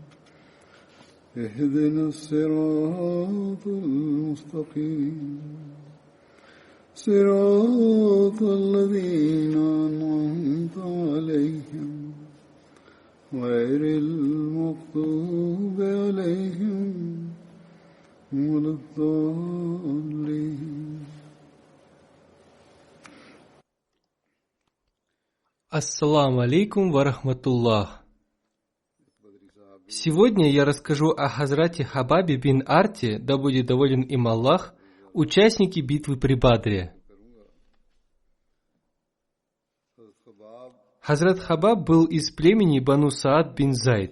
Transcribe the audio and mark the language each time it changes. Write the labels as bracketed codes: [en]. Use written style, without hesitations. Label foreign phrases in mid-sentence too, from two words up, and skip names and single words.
[ar] اهدنا الصراط المستقيم صراط الذين أنعمت عليهم غير المغضوب عليهم ولا الضالين. السلام عليكم ورحمة الله. [ru] Сегодня я расскажу о Хазрате Хабабе бин Арте, да будет доволен им Аллах, участнике битвы при Бадре. Хазрат Хабаб был из племени Бану Саад бин Зайд.